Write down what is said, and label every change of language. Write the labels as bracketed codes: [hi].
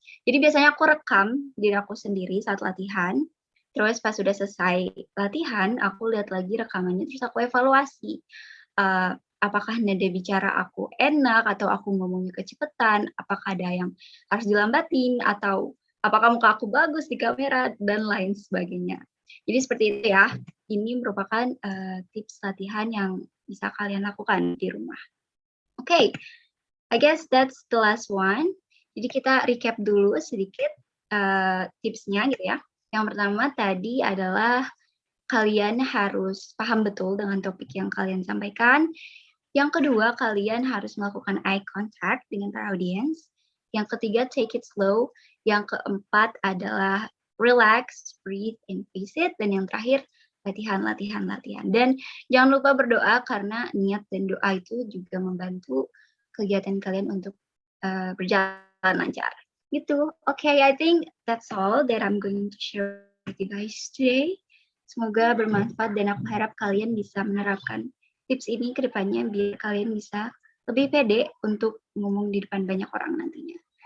[id] Jadi biasanya aku rekam diri aku sendiri saat latihan, terus pas sudah selesai latihan, aku lihat lagi rekamannya, terus aku evaluasi, apakah nada bicara aku enak atau aku ngomongnya kecepatan, apakah ada yang harus dilambatin, atau apakah muka aku bagus di kamera, dan lain sebagainya. Jadi seperti itu ya, ini merupakan, tips latihan yang bisa kalian lakukan di rumah. [en] Oke, I guess that's the last one. [id] Jadi kita recap dulu sedikit, tipsnya gitu ya. Yang pertama tadi adalah kalian harus paham betul dengan topik yang kalian sampaikan. Yang kedua, kalian harus melakukan eye contact dengan para audiens. Yang ketiga, [en] take it slow. [id] Yang keempat adalah [en] relax, breathe, and face it. [id] Dan yang terakhir, latihan, latihan, latihan. Dan jangan lupa berdoa karena niat dan doa itu juga membantu kegiatan kalian untuk berjalan lancar. Gitu. [en] Okay, I think that's all that I'm going to share with you guys today. [id] Semoga bermanfaat dan aku harap kalian bisa menerapkan tips ini ke depannya biar kalian bisa lebih pede untuk ngomong di depan banyak orang nantinya.